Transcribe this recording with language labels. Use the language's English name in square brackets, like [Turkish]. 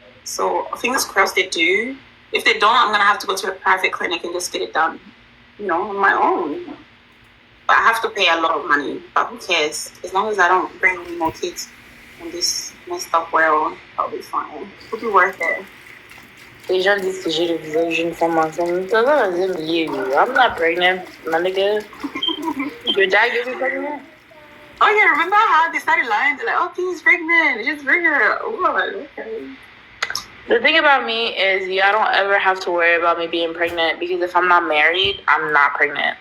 [English] So fingers crossed they do. If they don't, I'm going to have to go to a private clinic and just get it done, on my own. But I have to pay a lot of money. But who cares? As long as I don't bring any more kids in this messed up world, I'll be fine. It'll be worth it. [French] Les gens disent que j'ai le visage d'une femme enceinte. [English] I'm not pregnant, my nigga. Your dad gave you pregnant? Oh yeah, remember how they started lying? They're like, "Oh, she's pregnant. Just bring her." Oh, I'm like, okay. The thing about me is, y'all don't ever have to worry about me being pregnant because if I'm not married, I'm not pregnant.